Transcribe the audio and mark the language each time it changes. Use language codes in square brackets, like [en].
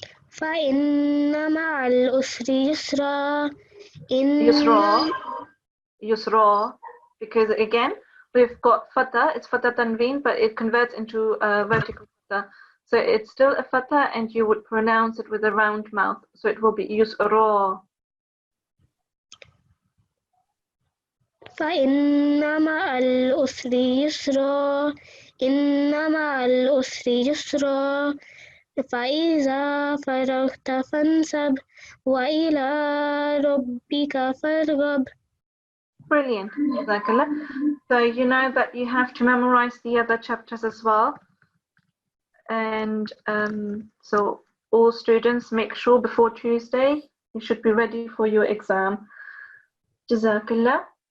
[ar] فإن مع العسر يسرا [en] Yusra. Yusra. Because again, we've got fatha, it's fatha tanween, but it converts into a vertical fatha. So it's still a fatha and you would pronounce it with a round mouth. So it will be Yusra. [ar] فإن مع العسر يسرا إن مع العسر يسرا فإذا فرغت فانصب وإلى ربك فارغب. [en] Brilliant. Jazakallah. So you know that you have to memorize the other chapters as well. And so all students, make sure before Tuesday you should be ready for your exam. Jazakallah.